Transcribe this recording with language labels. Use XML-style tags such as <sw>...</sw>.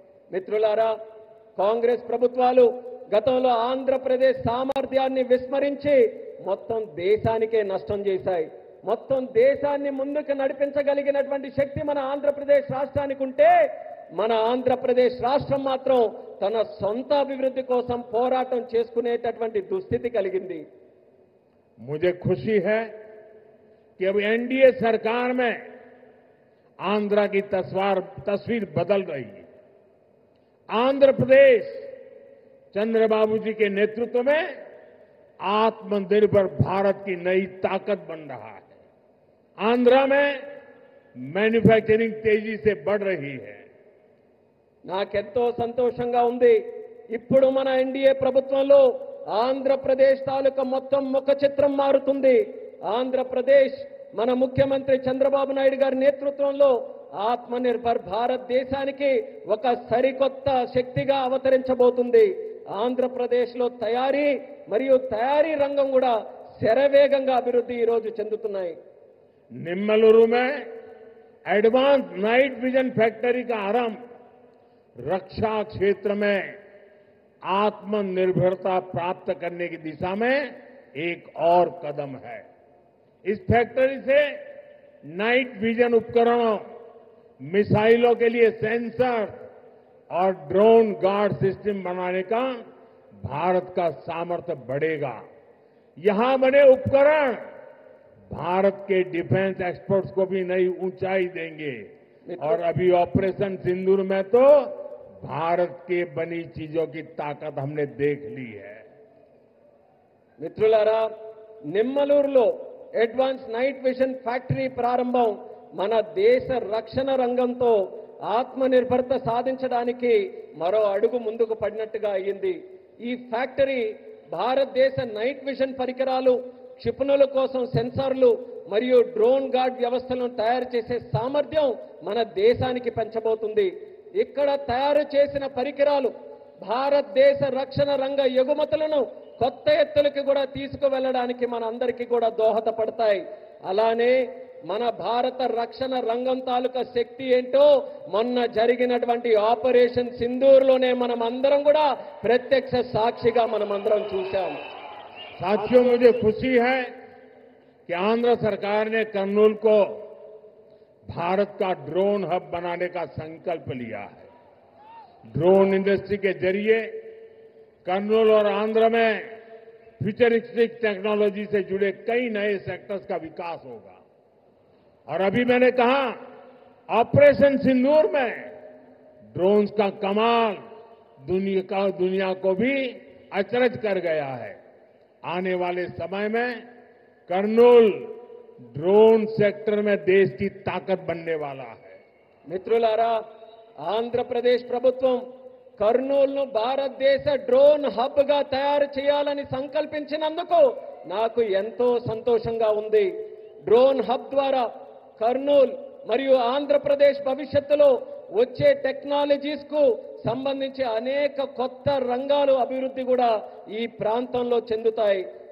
<te>మిత్రులారా, కాంగ్రెస్ ప్రభుత్వాలు గతంలో ఆంధ్రప్రదేశ్ సామర్థ్యాన్ని విస్మరించి మొత్తం దేశానికే నష్టం చేశాయి. మొత్తం దేశాన్ని ముందుకు నడిపించగలిగినటువంటి శక్తి మన ఆంధ్రప్రదేశ్ రాష్ట్రానికి ఉంటే, మన ఆంధ్రప్రదేశ్ రాష్ట్రం మాత్రం తన సొంత అభివృద్ధి కోసం పోరాటం చేసుకునేటటువంటి దుస్థితి కలిగింది.</te> <hi>मुझे खुशी है कि अब एनडीए सरकार में आंध्र की तस्वीर बदल रही है। आंध्र प्रदेश चंद्रबाबू जी के नेतृत्व में आत्मनिर्भर भारत की नई ताकत बन रहा है। आंध्र में मैन्युफैक्चरिंग तेजी से बढ़ रही है।</hi> <te>నాకెంతో సంతోషంగా ఉంది. ఇప్పుడు మన ఎన్డీఏ ప్రభుత్వంలో ఆంధ్రప్రదేశ్ తాలూకా మొత్తం ముఖ చిత్రం మారుతుంది. ఆంధ్రప్రదేశ్ మన ముఖ్యమంత్రి చంద్రబాబు నాయుడు గారి నేతృత్వంలో ఆత్మనిర్భర్ భారతదేశానికి ఒక సరికొత్త శక్తిగా అవతరించబోతుంది. ఆంధ్రప్రదేశ్లో తయారీ మరియు తయారీ రంగం కూడా శరవేగంగా అభివృద్ధి ఈ రోజు చెందుతున్నాయి.</te> <hi>निम्मलुरु में एडवांस नाइट विजन फैक्ट्री का आरंभ रक्षा क्षेत्र में आत्मनिर्भरता प्राप्त करने की दिशा में एक और कदम है। इस फैक्ट्री से नाइट विजन उपकरणों, मिसाइलों के लिए सेंसर और ड्रोन गार्ड सिस्टम बनाने का भारत का सामर्थ्य बढ़ेगा। यहां बने उपकरण भारत के डिफेंस एक्सपर्ट्स को भी नई ऊंचाई देंगे। और अभी ऑपरेशन सिंदूर में तो भारत के बनी चीजों की ताकत हमने देख ली है।</hi> <te>మిత్రులారా, నిమ్మలూరులో అడ్వాన్స్ నైట్ విజన్ ఫ్యాక్టరీ ప్రారంభం మన దేశ రక్షణ రంగంతో ఆత్మనిర్భరత సాధించడానికి మరో అడుగు ముందుకు పడినట్టుగా అయ్యింది. ఈ ఫ్యాక్టరీ భారతదేశ నైట్ విజన్ పరికరాలు, క్షిపణుల కోసం సెన్సార్లు మరియు డ్రోన్ గార్డ్ వ్యవస్థలను తయారు చేసే సామర్థ్యం మన దేశానికి పెంచబోతుంది. ఇక్కడ తయారు చేసిన పరికరాలు భారతదేశ రక్షణ రంగ ఎగుమతులను కొత్త ఎత్తులకు కూడా తీసుకువెళ్ళడానికి మనందరికీ కూడా దోహదపడతాయి. అలానే మన భారత రక్షణ రంగం తాలూకా శక్తి ఏంటో మొన్న జరిగినటువంటి ఆపరేషన్ సింధూర్లోనే మనం అందరం కూడా ప్రత్యక్ష సాక్షిగా మనం అందరం చూశాం.</te> <hi>साथियों, मुझे खुशी है कि आंध्र सरकार ने कर्नूल को भारत का ड्रोन हब बनाने का संकल्प लिया है। ड्रोन इंडस्ट्री के जरिए कर्नूल और आंध्र में फ्यूचरिस्टिक टेक्नोलॉजी से जुड़े कई नए सेक्टर्स का विकास होगा। और अभी मैंने कहा, ऑपरेशन सिंदूर में ड्रोन्स का कमाल दुनिया को भी अचरज कर गया है। आने वाले समय में कर्नूल ड्रोन सेक्टर में देश की ताकत बनने वाला है।</hi> <te>మిత్రులారా, ఆంధ్రప్రదేశ్ ప్రభుత్వం కర్నూలును భారతదేశ డ్రోన్ హబ్ గా తయారు చేయాలని సంకల్పించినందుకు నాకు ఎంతో సంతోషంగా ఉంది. డ్రోన్ హబ్ ద్వారా కర్నూలు మరియు ఆంధ్రప్రదేశ్ భవిష్యత్తులో వచ్చే టెక్నాలజీస్ కు సంబంధించి అనేక కొత్త రంగాలు అభివృద్ధి కూడా ఈ ప్రాంతంలో చెందుతాయి.</te>